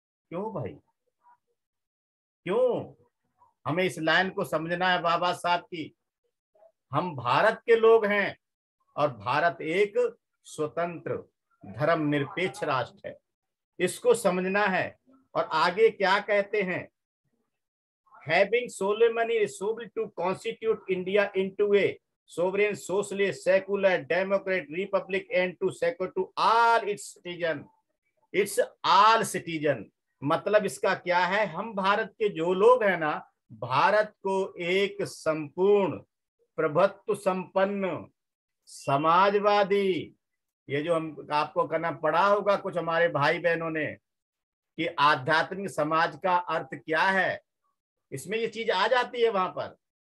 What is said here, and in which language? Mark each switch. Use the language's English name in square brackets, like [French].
[Hindi] क्यों भाई, क्यों? हमें इस लाइन को समझना है बाबा साहब की। हम भारत के लोग हैं और भारत एक स्वतंत्र धर्मनिरपेक्ष राष्ट्र है, इसको समझना है। और आगे क्या कहते हैं? [English] Having solemnly resolved to constitute India into a sovereign, socialist, secular, democratic republic and to secure to all its citizens, it's all citizen। [Hindi] मतलब इसका क्या है? हम भारत के जो लोग हैं ना, भारत को एक संपूर्ण, प्रभुत्व संपन्न, समाजवादी, ये जो हम आपको करना पड़ा होगा कुछ हमारे भाई बहनों ने कि आध्यात्मिक समाज का अर्थ क्या है, इसमें ये चीज आ जाती है वहां पर।